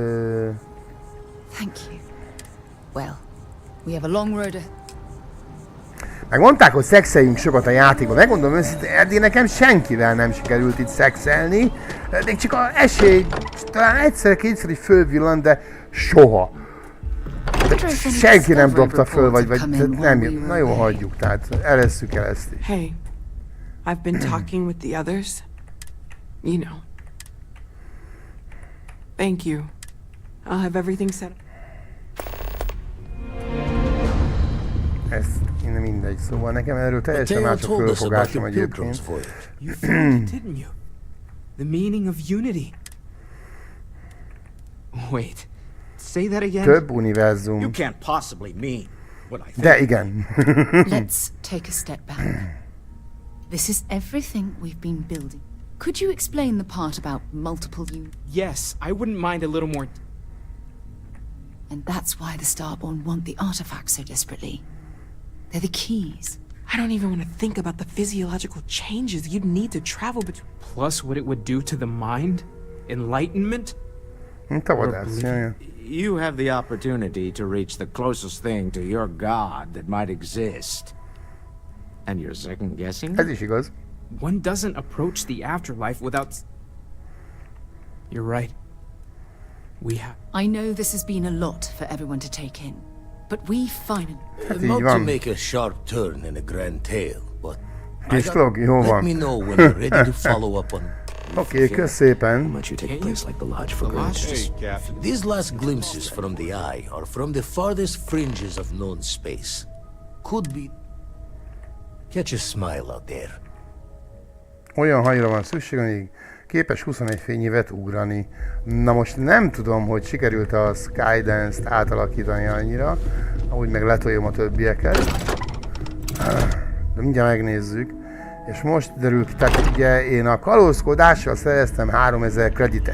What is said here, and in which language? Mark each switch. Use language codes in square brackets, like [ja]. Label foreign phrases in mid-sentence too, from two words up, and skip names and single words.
[hu] Megmondták, hogy szexeljünk sokat a játékban. Megmondom őszintén, eddig nekem senkivel nem sikerült itt szexelni. Még csak az esély, talán egyszer-kétszer is fölvillant, de soha. Senki nem dobta föl, vagy nem, na jó, hagyjuk, tehát eresszük el ezt is. [en] Hey, I've been talking with the others. You know. Thank you I'll have everything set up. [hu] Ez innen mindegy, szóval nekem erről teljesen más a fölfogásom egyébként. [en] You found it, didn't you? The meaning of unity. Wait, say that again? [hu] Több univerzum. [en] You can't possibly mean what I think. [hu] De igen. [en] Let's take a step back. This is everything we've been building. Could you explain the part about multiple units? Yes, I wouldn't mind a little more. And that's why the Starborn want the artifacts so desperately. They're the keys. I don't even want to think about the physiological changes you'd need to travel between. Plus what it would do to the mind? Enlightenment? You have the opportunity to reach the closest thing to your god that might exist. And you're second guessing? [hu] Ez is igaz. [en] One doesn't approach the afterlife without... You're right. We have... I know this has been a lot for everyone to take in, but we finally... Not to make a sharp turn in a grand tale, but... Let me know when you're ready to follow up on... [hu] Oké, kösz szépen. [en] These last glimpses from the eye are from the farthest fringes of known space. Could be... Catch a smile out there. [hu] Olyan hajra van szükség, amíg képes 21 fényévet ugrani. Na most nem tudom, hogy sikerült a Skydance-t átalakítani annyira, ahogy meg letoljam a többieket. De mindjárt megnézzük. És most derül ki, tehát ugye én a kalózkodással szereztem 3000 kreditet.